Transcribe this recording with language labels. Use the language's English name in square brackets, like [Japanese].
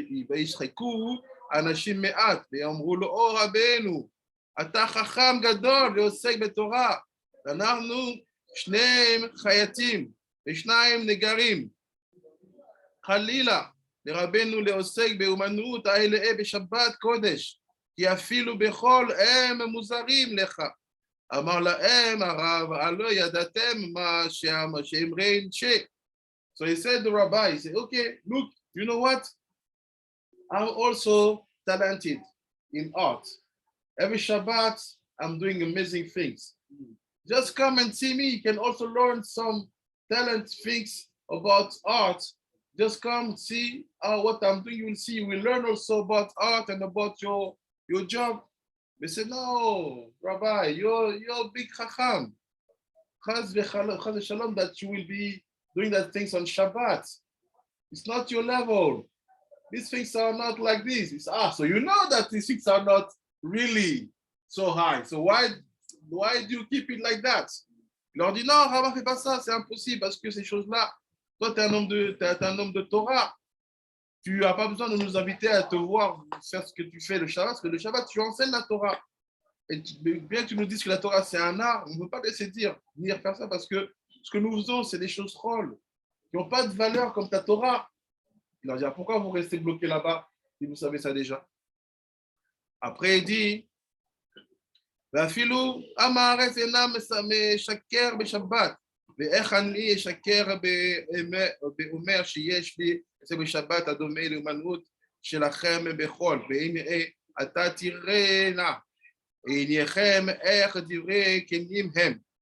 [Hebrew] וישחקו אנשים מעט ויאמרו לו, או רבנו, אתה חכם גדול ועוסק בתורה, ואנחנו שניהם חייטים ושניים נגרים. חלילה לרבנו לעוסק באומנות האלה בשבת קודש, כי אפילו בכל הם מוזרים לך. אמר להם הרב, הלא ידעתם מה שאמרי נשה. [English] So he said to the rabbi, he said, okay, look, you know what? I'm also talented in art. Every Shabbat, I'm doing amazing things. Just come and see me. You can also learn some talent things about art. Just come see what I'm doing. You will see. You will learn also about art and about your job. They said, no, Rabbi, you're a big chacham. Chaz v'shalom that you will be doing that things on Shabbat. It's not your level. These things are not like this. It's, so you know that these things are not really so high. So why do you keep it like that? [French] Il leur dit non, Rabbin, fais pas ça, c'est impossible parce que ces choses-là, toi, tu es un homme de Torah. Tu n'as pas besoin de nous inviter à te voir faire ce que tu fais le Shabbat, parce que le Shabbat, tu enseignes la Torah. Et bien que tu nous dises que la Torah, c'est un art, on ne peut pas laisser venir faire ça parce que ce que nous faisons, c'est des choses folles qui n'ont pas de valeur comme ta Torah. Il leur dit, pourquoi vous restez bloqués là-bas si vous savez ça déjà? Après, il dit, [Hebrew] ואפילו עם הארץ אינם משקר בשבת, ואיך אני אשקר באומר שיש לי זה בשבת הדומה לאומנות שלכם בחול, והנה אתה תראינה, עיניכם איך דברי כנים הם.